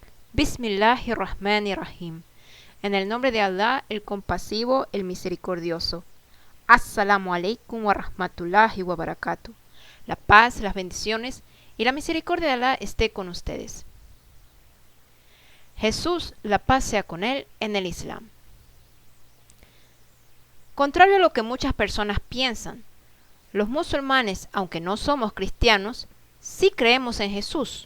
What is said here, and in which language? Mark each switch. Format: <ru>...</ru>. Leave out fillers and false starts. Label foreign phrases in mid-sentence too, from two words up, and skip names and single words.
<ar>بسم الله الرحمن الرحيم.</ar> <es>En el nombre de Allah, el compasivo, el misericordioso.</es> <ar>السلام عليكم ورحمة الله وبركاته.</ar> <es>La paz, las bendiciones y la misericordia de Allah esté con ustedes. Jesús, la paz sea con él, en el Islam. Contrario a lo que muchas personas piensan, los musulmanes, aunque no somos cristianos, sí creemos en Jesús.</es>